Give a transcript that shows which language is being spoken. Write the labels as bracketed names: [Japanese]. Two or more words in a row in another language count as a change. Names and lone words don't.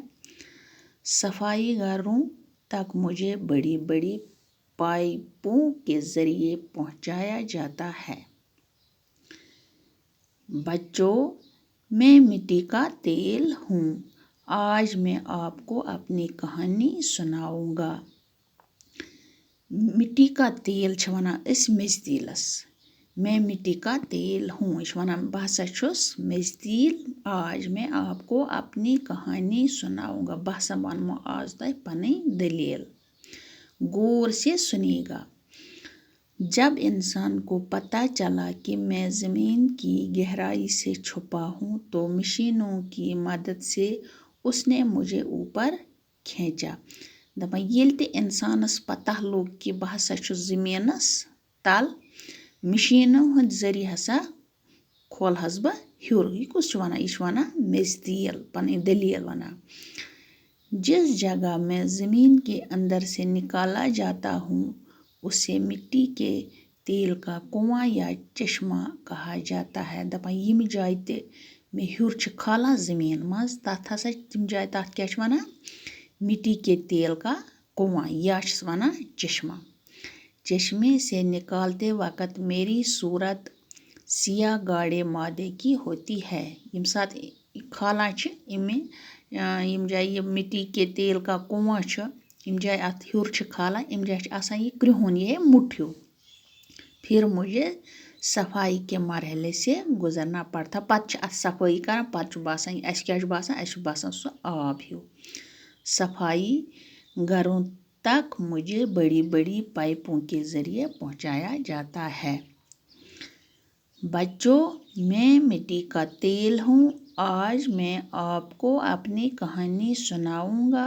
[Urdu] صفائی گاروں تک مجھے بڑی بڑی پائپوں کے ذریعے پہنچایا جاتا ہے. بچوں میں مٹی کا تیل ہوں. آج میں آپ کو اپنی کہانی سناؤں گا. مٹی کا تیل [Kashmiri] چھ ونان أسۍ میٚژِ تیلس. [Urdu] میں مٹی کا تیل ہوں. [Kashmiri] یہ چھ ونان بہ ہسا چھُس میٚژِ تیل. [Urdu] آج میں آپ کو اپنی کہانی سناؤں گا. [Kashmiri] بہ ہسا ونمو آز تۄہہِ پنٕنۍ دلیل. [Urdu] غور سے سنیے گا. جب انسان کو پتہ چلا کہ میں زمین کی گہرائی سے چھپا ہوں تو مشینوں کی مدد سے اس نے مجھے اوپر کھینچا. [Kashmiri] دپان ییٚلہِ تہِ انسانس پتہ لوٚگ کہ بہ ہسا چھُس زمینس تل مشینو ہٕنٛدِ ذریعہ ہسا کھولہس بہ ہیوٚر. یہِ کُس چھُ ونان؟ یہِ چھُ ونان میٚژِ تیل پنٕنۍ دلیل ونان. [Urdu] جس جگہ میں زمین کے اندر سے نکالا جاتا ہوں اسے مٹی کے تیل کا کنواں یا چشمہ کہا جاتا ہے. [Kashmiri] دپان یم جایہِ تہِ مےٚ ہیوٚر چھِ کھالان زمین منٛز تتھ ہسا تِم جایہِ تتھ کیٛاہ چھِ ونان؟ [Urdu] مٹی کے تیل کا کنواں یا [Kashmiri] چھِس ونان چشمہ. [Urdu] چشمے سے نکالتے وقت میری صورت سیاہ گاڑے مادے کی ہوتی ہے. [Kashmiri] یم سات کھالان چھِ یم جایہِ یہ [Urdu] مٹی کے تیل کا کنواں [Kashmiri] چھُ یم جایہِ اتھ ہیوٚر چھِ کھالان یم جایہِ چھِ آسان یہ کرٛہُن یہ مُٹھ ہیوٗ. [Urdu] پھر مجھے صفائی کے مرحلے سے گزرنا پڑتا. [Kashmiri] پتہٕ چھِ اتھ صفٲیی کران پتہٕ چھُ باسان اسہِ کیٛاہ چھُ باسان؟ اسہِ چھُ باسان سُہ آب ہیوٗ. [Urdu] صفائی گھروں تک مجھے بڑی بڑی پائپوں کے ذریعے پہنچایا جاتا ہے. بچوں میں مٹی کا تیل ہوں. آج میں آپ کو اپنی کہانی سناؤں گا.